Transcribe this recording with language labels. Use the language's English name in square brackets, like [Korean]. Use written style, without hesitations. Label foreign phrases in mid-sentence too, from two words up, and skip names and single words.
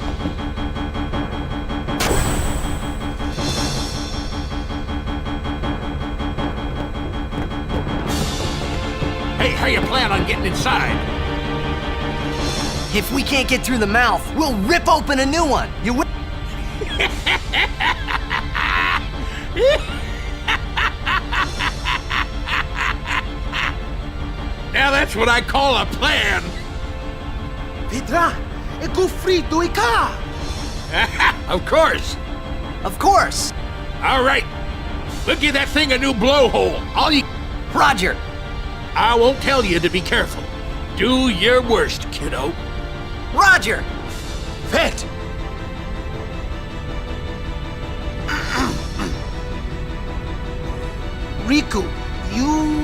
[English] Hey, how you plan on getting inside? If we can't get through the mouth, we'll rip open a new one. You wi- Now that's what I call a plan. Vidra, e gufri duika. Of course. Of course. All right. We'll give that thing a new blowhole. All you... Roger. I won't tell you to be careful. Do your worst, kiddo. Roger. Vet. Riku, you...